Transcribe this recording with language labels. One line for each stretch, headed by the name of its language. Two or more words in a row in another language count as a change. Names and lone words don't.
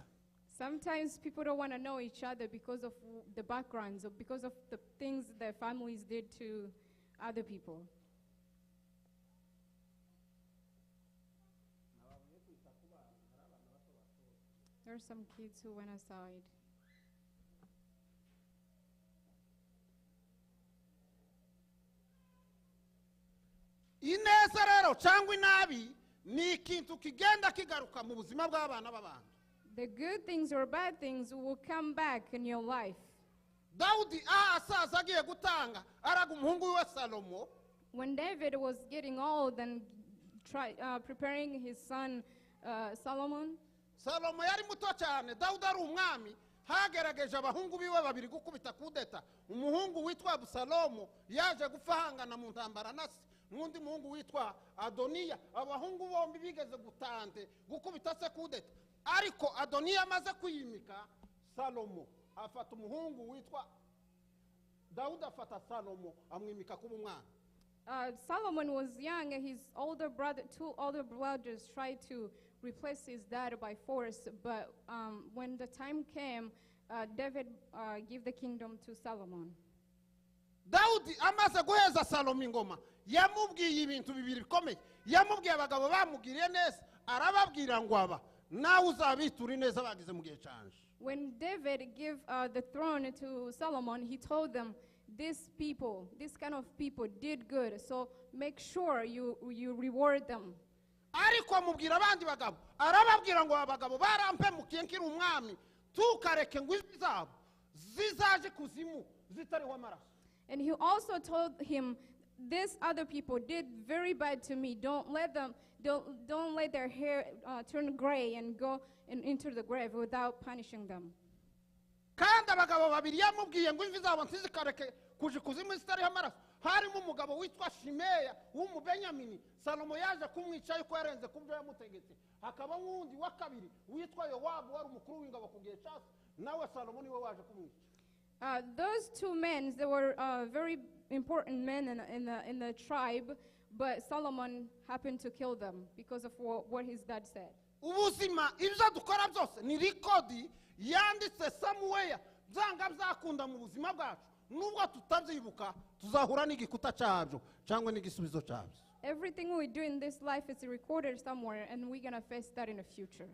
English: Sometimes people don't want to know each other because of the backgrounds or because of the things their families did to other people. There are some kids who went aside.
Kinyarwanda: ineza rero cyangwa inabi ni ikintu kigenda kigaruka mu buzima bw'abana b'abantu.
English: The good things or bad things will come back in your life.
Kinyarwanda: dawudi asaza agiye gutanga araga umuhungu we salomo.
English: When David was getting old and preparing his son Solomon,
Kinyarwanda: salomo yari muto cyane, dawudi ari umwami, hagerageje abahungu biwe babiri gukubita kudeta. umuhungu witwa abusalomo yaje gufahangana mu ntambara na se n'undi muhungu witwa adoniya. abahungu bombi bigeze gutante gukubita se kudeta, ariko adoniya amaze kwiyimika, salomo afata umuhungu witwa dawudi afata salomo amwimika kuba umwana.
English: Solomon was young, and his two older brothers tried to replace his dad by force. But when the time came, David gave the kingdom to Solomon.
Kinyarwanda: dawudi amaze guheza salomo ingoma yamubwiye ibintu bibiri bikomeye. yamubwiye abagabo bamugiriye neza, arababwira ngo aba nawe uzabitura ineza bagize mu gihe cyanje.
English: When David gave the throne to Solomon, he told them, these kind of people did good, so make sure you reward them.
Kinyarwanda: ariko amubwira abandi bagabo, arababwira ngo abagabo barampemukiye nkiri umwami, tukareke ngo ijwi zabo zizaje kuzimu zitariho amaraso.
English: And he also told him, these other people did very bad to me. Don't let their hair turn gray and go into the grave without punishing them.
Kinyarwanda: kandi abagabo babiri yamubwiye ngo imvi zabo ntizikareke kuja kuzimu zitariho amaraso. harimo umugabo witwa shimeya w'umubenyamini, salomo yaje kumwica yuko yarenze ku byo yamutegetse. hakaba n'undi wa kabiri witwa yowabu wari umukuru w'ingabo ku gihe cyase, nawe salomo niwe waje kumwica.
English: Those two men, they were very important men in the tribe, but Solomon happened to kill them because of what his dad said.
Kinyarwanda: ubuzima ibyo dukora byose ni rikodi yanditse samuweya, byanga byakunda mu buzima bwacu. nubwo tutabyibuka tuzahura n'igikuta cyabyo cyangwa n'igisubizo cyabyo.
English: Everything we do in this life is recorded somewhere, and we're going to face that in the future.